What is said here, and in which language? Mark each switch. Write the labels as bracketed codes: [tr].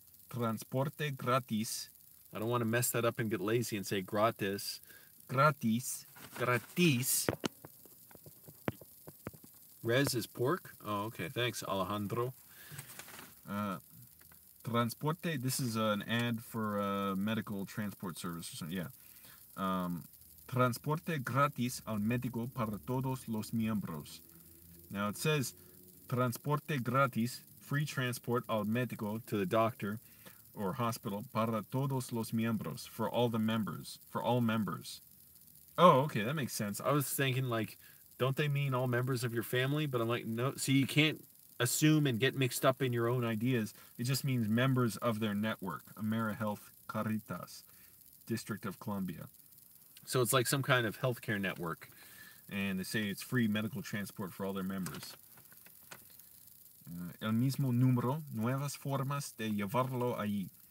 [es] Transporte gratis. [en] I don't want to mess that up and get lazy and say gratis. [es] Gratis. Gratis. [en] Res is pork. Oh, okay. Thanks, Alejandro. [es] Transporte. [en] This is an ad for medical transport service or something. Yeah. [es] Transporte gratis al médico para todos los miembros. [en] Now it says [es] transporte gratis, [en] free transport [es] al médico, [en] to the doctor or hospital, [es] para todos los miembros, [en] for all the members, for all members. Oh, okay, that makes sense. I was thinking, like, don't they mean all members of your family? But I'm like, no. See, you can't assume and get mixed up in your own ideas. It just means members of their network. AmeriHealth Caritas, District of Columbia. So it's like some kind of healthcare network. And they say it's free medical transport for all their members. [es] El mismo número, nuevas formas de llevarlo allí.